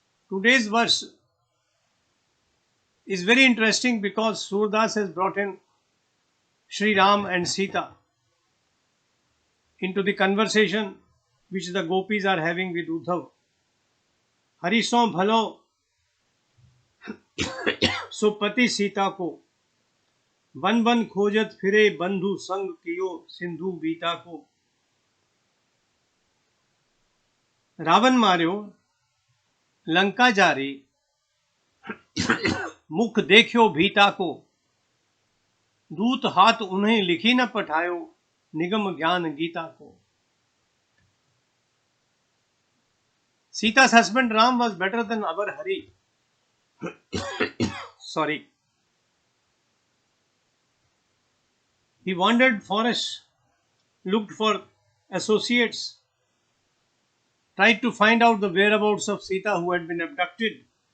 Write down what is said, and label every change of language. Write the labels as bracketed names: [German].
[English] Today's verse is very interesting because Surdas has brought in Sri Ram and Sita into the conversation which the gopis are having with Uddhav. [Braj] हरिसों भलो सो पति सीता को one one खोजत फिरे बंधु संग कियो सिंधु बीता को रावण मार्यो लंका जारी मुख देखियो भीता को दूत हाथ उन्हें लिखी न पठायो निगम ज्ञान गीता को. [English] Sita's husband Ram was better than our Hari. Sorry. He wandered forests, looked for associates, tried to find out the whereabouts of Sita who had been abducted.